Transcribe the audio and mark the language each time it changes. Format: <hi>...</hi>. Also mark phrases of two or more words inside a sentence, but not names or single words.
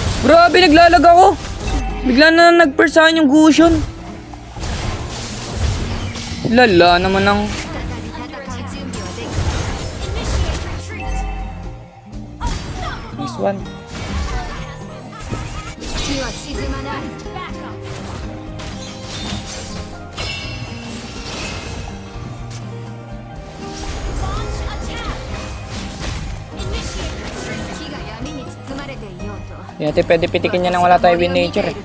<tl>Grabe, naglalag ako. Bigla na nag-burst sa akin yung Gusion. Lala naman ang...</tl> <ja>再び戦う準備はできた。</ja> <en>Nice one.</en> <ja>火は沈まない。火が闇に包まれていようと</ja> <tl>Hindi natin pwede pitikin yan nang wala tayo</tl> <en>win nature</en> <tl>eh.</tl>